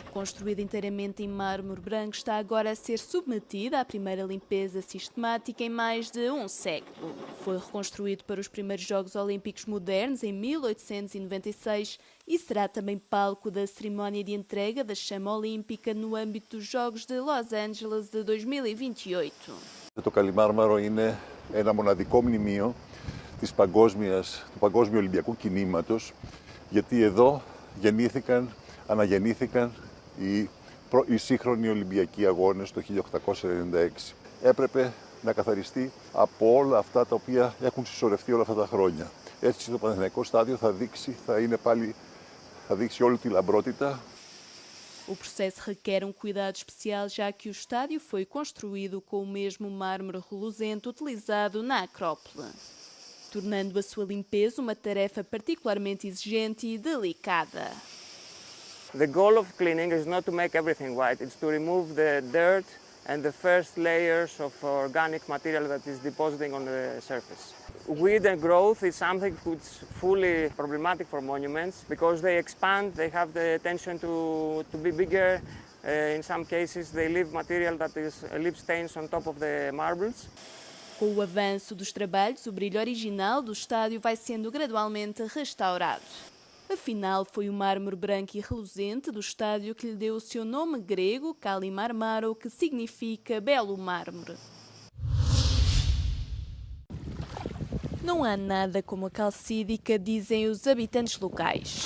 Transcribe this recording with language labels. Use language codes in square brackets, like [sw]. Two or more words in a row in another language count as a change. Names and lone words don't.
[pt] Construída inteiramente em mármore branco, está agora a ser submetida à primeira limpeza sistemática em mais de um século. Foi reconstruído para os primeiros Jogos Olímpicos modernos em 1896 e será também palco da cerimónia de entrega da chama olímpica no âmbito dos Jogos de Los Angeles de 2028. [el] Το Καλιμάρμαρο είναι ένα μοναδικό μνημείο του Παγκόσμιου Ολυμπιακού Κινήματος, γιατί εδώ αναγεννήθηκαν οι σύγχρονοι Ολυμπιακοί Αγώνες το 1896. Έπρεπε να καθαριστεί από όλα αυτά τα οποία έχουν συσσωρευτεί όλα αυτά τα χρόνια. Έτσι το Παναθηναϊκό στάδιο θα δείξει όλη τη λαμπρότητα. [pt] O processo requer um cuidado especial, já que o estádio foi construído com o mesmo mármore reluzente utilizado na Acrópole, tornando a sua limpeza uma tarefa particularmente exigente e delicada. [en] The goal of cleaning is not to make everything white, it's to remove the dirt and the first layers of organic material that is depositing on the surface. Weed and growth is something which is fully problematic for monuments because they expand, they have the tension to be bigger. In some cases they leave material that leave stains on top of the marbles. [pt] Com o avanço dos trabalhos, o brilho original do estádio vai sendo gradualmente restaurado. Afinal, foi o mármore branco e reluzente do estádio que lhe deu o seu nome grego, Kalimarmaro, que significa belo mármore. Não há nada como a calcídica, dizem os habitantes locais.